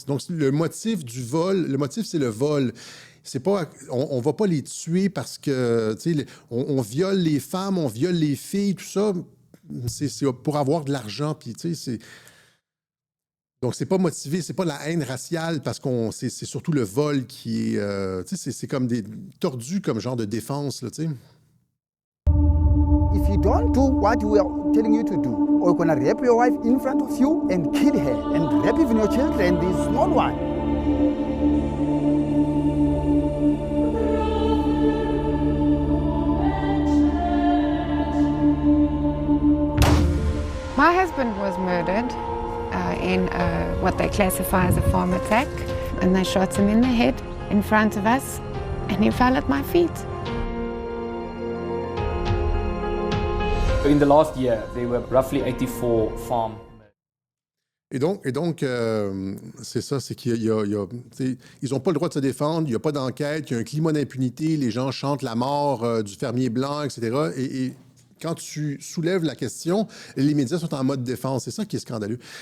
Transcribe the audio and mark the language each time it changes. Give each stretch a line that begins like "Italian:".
French: Donc, le motif du vol, c'est le vol. C'est pas, on ne va pas les tuer parce que on viole les femmes, on viole les filles, tout ça. C'est pour avoir de l'argent. Puis, donc, c'est pas motivé, c'est pas la haine raciale parce c'est surtout le vol qui est. C'est comme des tordus comme genre de défense. Là,
English: If you don't do what we are telling you to do, or you're going to rape your wife in front of you and kill her and rape even your children, the small one. My husband was murdered in what they classify as a farm attack, and they shot him in the head in front of us, and he fell at my feet. In the last year, there were roughly 84 farm.
French: Et donc c'est ça, c'est qu'ils n'ont pas le droit de se défendre, il n'y a pas d'enquête, il y a un climat d'impunité, les gens chantent la mort du fermier blanc, etc. Et quand tu soulèves la question, les médias sont en mode défense. C'est ça qui est scandaleux.